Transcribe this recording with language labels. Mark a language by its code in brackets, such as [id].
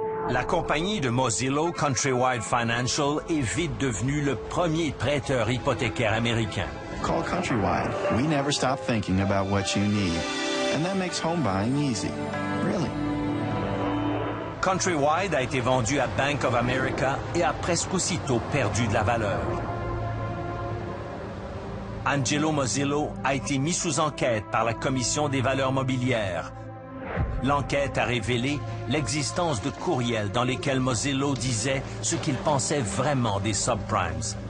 [fr] La compagnie de Mozilo, Countrywide Financial, est vite devenue le premier prêteur hypothécaire américain. [en] Call Countrywide. We never stop thinking about what you need. And that makes home buying easy. Really. [fr] Countrywide a été vendu à Bank of America et a presque aussitôt perdu de la valeur. Angelo Mozilo a été mis sous enquête par la Commission des valeurs mobilières. L'enquête a révélé l'existence de courriels dans lesquels Mozilo disait ce qu'il pensait vraiment des subprimes.